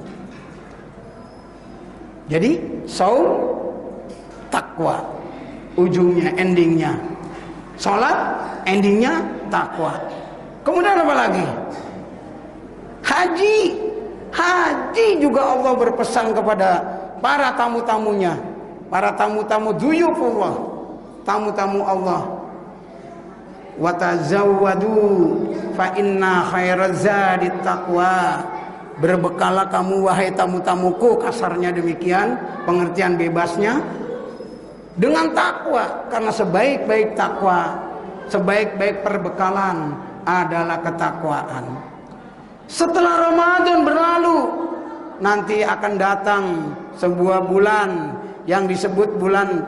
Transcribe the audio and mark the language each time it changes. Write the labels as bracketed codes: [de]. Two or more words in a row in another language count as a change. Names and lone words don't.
[id] Jadi saum takwa, ujungnya, endingnya salat, endingnya takwa. Kemudian apa lagi? Haji. Haji juga Allah berpesan kepada para tamu-tamunya, para tamu-tamu duyufullah, tamu-tamu Allah. [ar] وتزودوا فإن خير الزاد التقوى. [id] Berbekalah kamu wahai tamu-tamuku, kasarnya demikian, pengertian bebasnya, dengan takwa, karena sebaik-baik takwa, sebaik-baik perbekalan adalah ketakwaan. Setelah Ramadan berlalu, nanti akan datang sebuah bulan yang disebut bulan